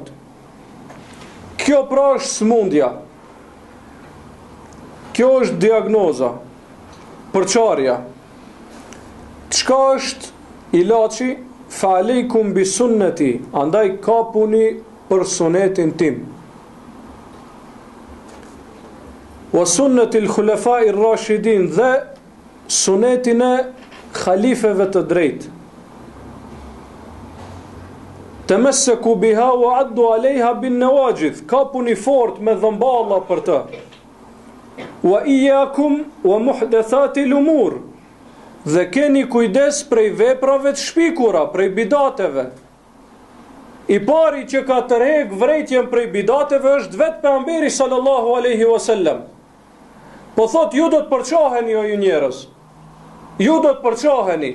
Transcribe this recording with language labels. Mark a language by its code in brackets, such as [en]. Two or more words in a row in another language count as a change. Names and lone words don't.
[sq] Kjo pra është smundja. Kjo është diagnoza. Përçarja. Çka është ilaçi? [ar] فعليكم بسنتي, [sq] andaj kapuni për sunetin tim. [ar] وسنة الخلفاء الراشدين, [sq] dhe sunetin e khalifeve të drejtë. [ar] تمسكوا بها وعضوا عليها بالنواجذ, [sq] kapuni fort me dhëmballa për të. [ar] وإياكم ومحدثات الأمور, [sq] dhe keni kujdes prej veprave të shpikura, prej bidateve. I pari që ka tërheq vrejtjen prej bidateve është vetë pejgamberi [ar] صلى الله عليه وسلم. [sq] Po thot, ju do të përçaheni o ju njerëz. Ju do të përçaheni.